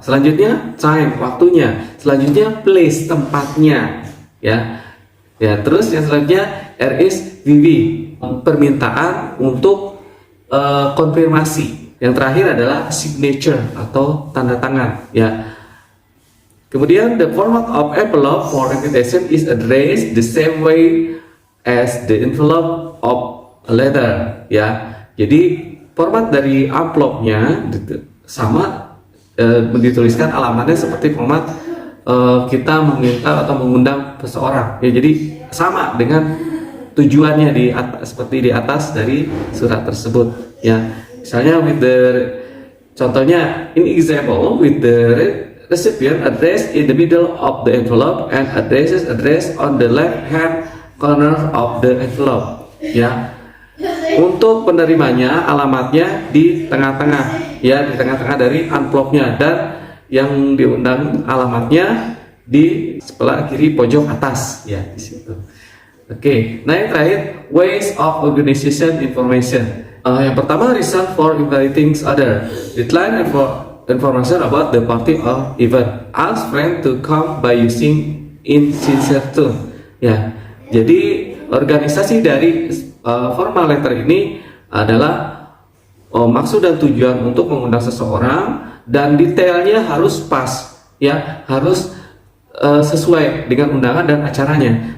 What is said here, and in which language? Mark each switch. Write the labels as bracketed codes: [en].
[id] Selanjutnya time, waktunya. Selanjutnya place, tempatnya, ya. Ya, terus yang selanjutnya RSVP, permintaan untuk konfirmasi. Yang terakhir adalah signature atau tanda tangan, ya. [en] Kemudian the format of envelope for invitation is addressed the same way as the envelope of a letter, ya. [id] Jadi format dari amplopnya sama, dituliskan alamatnya seperti format kita meminta atau mengundang seseorang, ya. Jadi sama dengan tujuannya di atas, seperti di atas dari surat tersebut, ya. Misalnya contohnya [en] in example with the recipient address in the middle of the envelope and address on the left hand corner of the envelope, ya. [id] Untuk penerimanya alamatnya di tengah-tengah, ya, di tengah-tengah dari amplopnya, dan yang diundang alamatnya di sebelah kiri pojok atas, ya, di situ. Oke, nah yang terakhir [en] ways of organization information. [id] Yang pertama, [en] reason for inviting other. Decline information about the party or event. Ask friend to come by using in sincere tone. [id] Ya, jadi organisasi dari formal letter ini adalah maksud dan tujuan untuk mengundang seseorang, dan detailnya harus pas, ya, harus sesuai dengan undangan dan acaranya.